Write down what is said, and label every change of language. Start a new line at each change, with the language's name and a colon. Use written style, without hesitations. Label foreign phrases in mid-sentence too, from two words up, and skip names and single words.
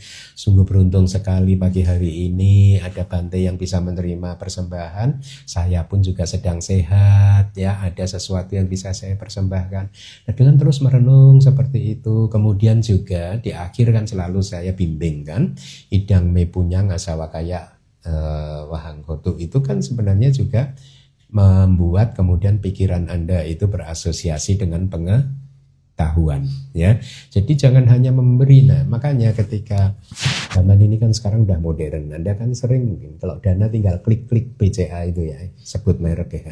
Indonesian: Sungguh beruntung sekali pagi hari ini ada Bante yang bisa menerima persembahan. Saya pun juga sedang sehat, ya, ada sesuatu yang bisa saya persembahkan. Nah, dengan terus merenung seperti itu, kemudian juga di akhir kan selalu saya bimbing kan,
Pali: idang me punyang asawa kaya wahang hotu,
Indonesian: itu kan sebenarnya juga membuat kemudian pikiran Anda itu berasosiasi dengan pengetahuan, ya. Jadi jangan hanya memberi. Nah, makanya ketika zaman ini kan sekarang udah modern, Anda kan sering mungkin kalau dana tinggal klik-klik BCA itu, ya, sebut merek ya.